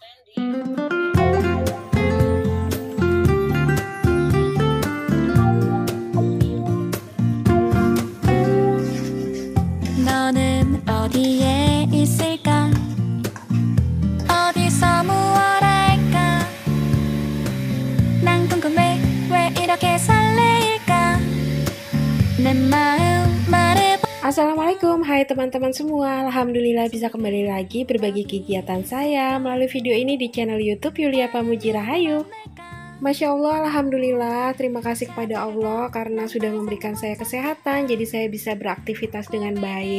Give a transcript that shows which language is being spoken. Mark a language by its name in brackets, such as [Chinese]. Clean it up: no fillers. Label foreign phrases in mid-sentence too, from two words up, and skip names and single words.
[Korean] 너는 어디에 있을까? 어디서 무얼 할까? 난 궁금해 왜 이렇게 설레일까? 내 마음 말해봐. [Indonesian] Assalamualaikum, hai teman-teman semua. Alhamdulillah bisa kembali lagi berbagi kegiatan saya melalui video ini di channel YouTube Yulia Pamuji Rahayu. [Arabic] ما شاء الله, [Indonesian] Alhamdulillah, terima kasih kepada Allah karena sudah memberikan saya kesehatan, jadi saya bisa beraktivitas dengan baik.